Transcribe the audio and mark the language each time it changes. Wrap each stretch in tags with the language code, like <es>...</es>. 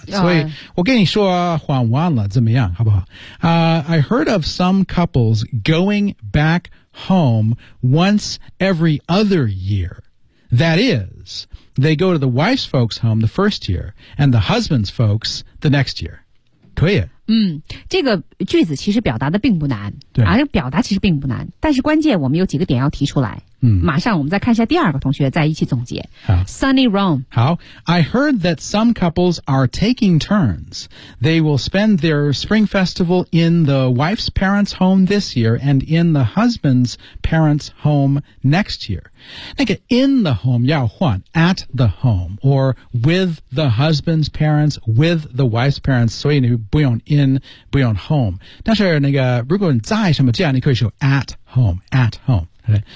<zh>所以我跟你说换完了怎么样好不好、</zh> <en>I heard of some couples going back home once every other year. That is, they go to the wife's folks' home the first year, and the husband's folks the next year.</en> <zh>可以。嗯，这个句子其实表达的并不难。对。啊，这个、表达其实并不难，但是关键我们有几个点要提出来。嗯。马上我们再看一下第二个同学，再一起总结。好。</zh> <en>Sunny Rome。</en> <zh>好。</zh> <en>I heard that some couples are taking turns. They will spend their spring festival in the wife's parents' home this year and in the husband's parents' home next year.</en> <zh>那个</zh> <en>in the home</en> <zh>要换</zh> <en>at the home or with the husband's parents with the wife's parents</en> <zh>所以你不用</zh> <en>in</en> <zh>不用</zh> <en>home</en> <zh>但是那个如果你在什么家你可以说</zh> <en>at home、right?</en>